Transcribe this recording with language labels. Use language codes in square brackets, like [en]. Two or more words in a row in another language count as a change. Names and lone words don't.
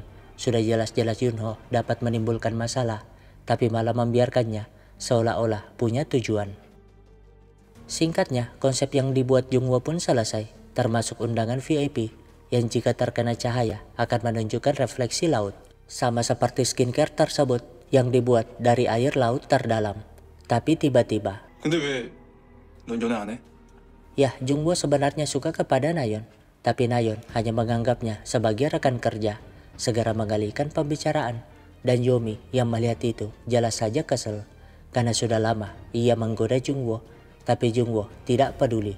[id] Sudah jelas-jelas Yunho dapat menimbulkan masalah, tapi malah membiarkannya seolah-olah punya tujuan. Singkatnya, konsep yang dibuat Jungwoo pun selesai, termasuk undangan VIP yang jika terkena cahaya akan menunjukkan refleksi laut. Sama seperti skincare tersebut yang dibuat dari air laut terdalam. Tapi tiba-tiba, [ko] 근데 왜 넌 연애 안 해? [id] ya, Jungwoo sebenarnya suka kepada Nayeon, tapi Nayeon hanya menganggapnya sebagai rekan kerja. Segera mengalihkan pembicaraan, dan Yomi yang melihat itu jelas saja kesel. Karena sudah lama ia menggoda Jungwoo, tapi Jungwoo tidak peduli.